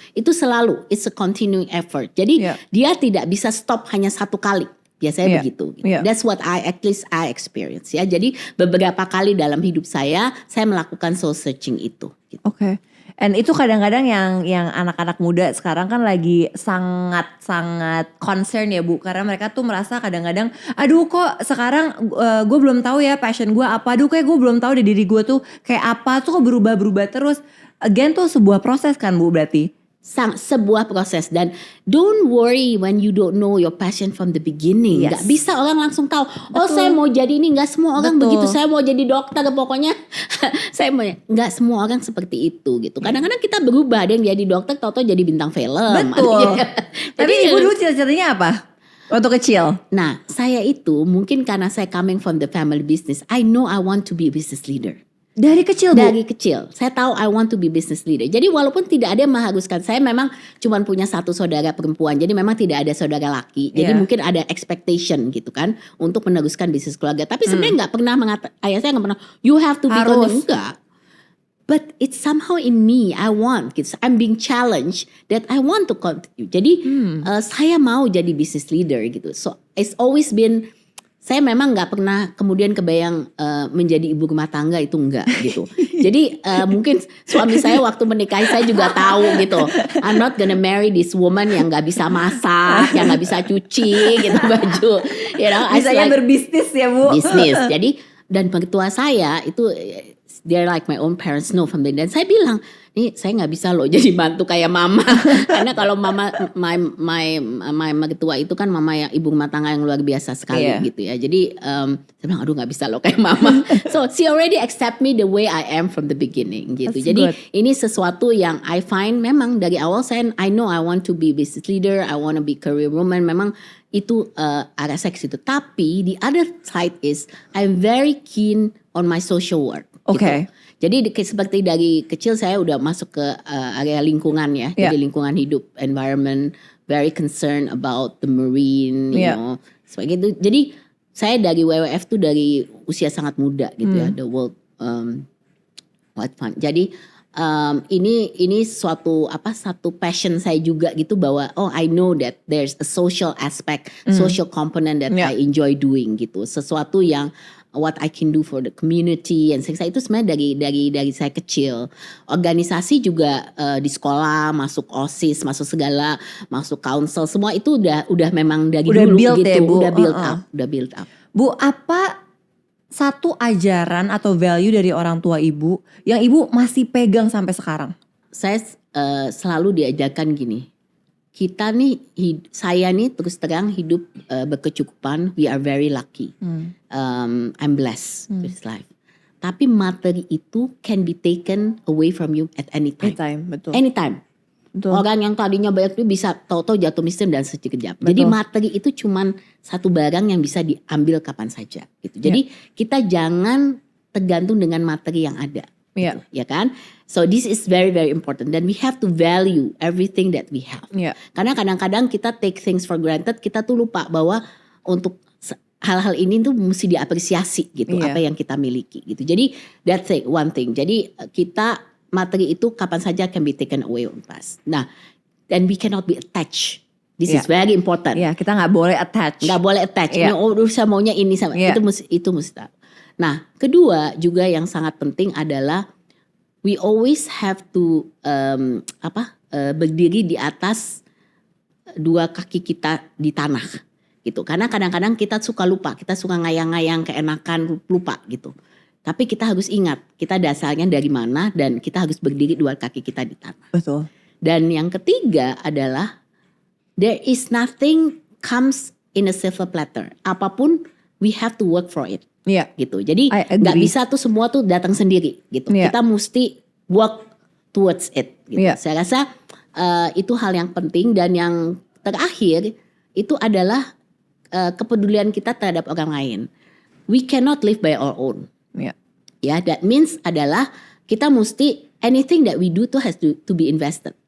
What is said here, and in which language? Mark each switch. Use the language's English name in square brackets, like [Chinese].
[Indonesian] Itu selalu, [English] it's a continuing effort. [Indonesian] Jadi dia tidak bisa stop hanya satu kali. Biasanya begitu. Gitu. [English] That's what at least I experience [Indonesian] ya. Jadi beberapa kali dalam hidup saya melakukan soul searching itu. Gitu. Oke. And itu kadang-kadang yang anak-anak muda sekarang kan lagi sangat-sangat concern ya Bu, karena mereka tuh merasa kadang-kadang, aduh kok sekarang gue belum tahu ya passion gue apa, aduh kayak gue belum tahu deh diri gue tuh kayak apa, tuh kok berubah-berubah terus. Again tuh sebuah proses kan Bu berarti? Sebuah proses, dan [English] don't worry when you don't know your passion from the beginning. Yes. [Indonesian] Gak bisa orang langsung tahu. Oh Betul. saya mau jadi ini, nggak semua orang Betul. begitu. Saya mau jadi dokter pokoknya. Saya mau, nggak semua orang seperti itu gitu. Kadang-kadang kita berubah, ada yang jadi dokter, tahu-tahu jadi bintang film. Betul. Tapi Jadi, Ibu dulu cita-citanya apa waktu kecil? nah saya itu mungkin karena saya [English] coming from the family business, I know I want to be a business leader. [Indonesian] Dari kecil Bu? Dari kecil, saya tahu [English] I want to be business leader. [Indonesian] Jadi walaupun tidak ada yang mengharuskan, saya memang cuma punya satu saudara perempuan. Jadi memang tidak ada saudara laki. Jadi [English] Yeah. [Indonesian] mungkin ada expectation gitu kan untuk meneruskan bisnis keluarga. Tapi sebenarnya nggak pernah ayah saya nggak pernah, [English] you have to become, [Indonesian] Harus. enggak. [English] But it's somehow in me, I want. [Indonesian] Gitu. [English] I'm being challenged that I want to continue. [Indonesian] Jadi saya mau jadi business leader gitu. [English] So it's always been. [Indonesian] Saya memang nggak pernah kemudian kebayang menjadi ibu rumah tangga, itu enggak gitu. Jadi mungkin suami saya waktu menikahi saya juga tahu gitu. [English] I'm not gonna marry this woman [Indonesian] yang nggak bisa masak, yang nggak bisa cuci gitu baju. [English] You know, I [Indonesian] Bisanya [English] like [Indonesian] berbisnis ya Bu? bisnis. Jadi dan mertua saya itu [English] they're like my own parents know from the, [Indonesian] dan saya bilang, nih saya nggak bisa loh jadi mantu kayak mama. Karena kalau mama my mertua itu kan mama yang ibu rumah tangga yang luar biasa sekali Iya. gitu ya. Jadi saya bilang aduh nggak bisa loh kayak mama. [English] So she already accept me the way I am from the beginning [Indonesian] gitu. [English] That's [Indonesian] Jadi [English] good. [Indonesian] ini sesuatu yang [English] I find [Indonesian] memang dari awal saya [English] I know I want to be business leader, I want to be career woman. [Indonesian] Memang itu arah saya ke situ. Tapi [English] the other side is I'm very keen on my social work. [Indonesian] Oke. Gitu. Jadi seperti dari kecil saya udah masuk ke area lingkungan ya. [English] Yeah. [Indonesian] Jadi lingkungan hidup, environment, [English] very concerned about the marine, you Yeah. know. [Indonesian] Sebagai itu. Jadi saya dari WWF tuh dari usia sangat muda gitu ya, the World Wide Fund. Jadi ini satu passion saya juga gitu, bahwa [English] I know that there's a social aspect, social component that Yeah. I enjoy doing [Indonesian] gitu. Sesuatu yang [English] what I can do for the community, [Indonesian] and saya itu sebenarnya dari saya kecil. Organisasi juga di sekolah, masuk OSIS, masuk segala, masuk council, semua itu udah memang dari Udah dulu build gitu, ya, Bu? udah build up. Bu, apa satu ajaran atau value dari orang tua Ibu yang Ibu masih pegang sampai sekarang? Saya selalu diajarkan gini, kita nih, saya nih terus terang hidup berkecukupan, [English] we are very lucky, I'm blessed with life. [Indonesian] Tapi materi itu [English] can be taken away from you at any time. [Indonesian] Betul. [English] Anytime. [Indonesian] Betul. Orang yang tadinya banyak itu bisa tahu-tahu jatuh miskin dan sekejap. Betul. Jadi materi itu cuman satu barang yang bisa diambil kapan saja gitu. Jadi kita jangan tergantung dengan materi yang ada. Iya. Gitu, ya kan? [English] So this is very very important, [Indonesian] dan [English] we have to value everything that we have. [Indonesian] Iya. Karena kadang-kadang kita [English] take things for granted, [Indonesian] kita tuh lupa bahwa untuk hal-hal ini tuh mesti diapresiasi gitu, Iya. apa yang kita miliki gitu. Jadi [English] that's one thing. [Indonesian] Jadi kita materi itu kapan saja [English] can be taken away on us. [Indonesian] Nah, [English] and we cannot be attached. This is very important. [Indonesian] Iya, kita nggak boleh attach. Nggak boleh attach. Iya. Saya maunya ini sama Iya. itu mesti. Nah, kedua juga yang sangat penting adalah [English] we always have to [Indonesian] berdiri di atas dua kaki kita di tanah gitu. Karena kadang-kadang kita suka lupa, kita suka ngayang-ngayang, keenakan, lupa gitu. Tapi kita harus ingat, kita dasarnya dari mana, dan kita harus berdiri dua kaki kita di tanah. Betul. Dan yang ketiga adalah [English] there is nothing comes in a silver platter. [Indonesian] Apapun [English] we have to work for it. [Indonesian] Iya. Gitu. Jadi [English] I agree. [Indonesian] nggak bisa tuh semua tuh datang sendiri gitu. Iya. Kita mesti [English] work towards it. [Indonesian] Gitu. Iya. Saya rasa itu hal yang penting, dan yang terakhir itu adalah kepedulian kita terhadap orang lain. [English] We cannot live by our own. [Indonesian] Iya. Ya, [English] that means [Indonesian] adalah kita mesti [English] anything that we do [Indonesian] tuh [English] has to be invested.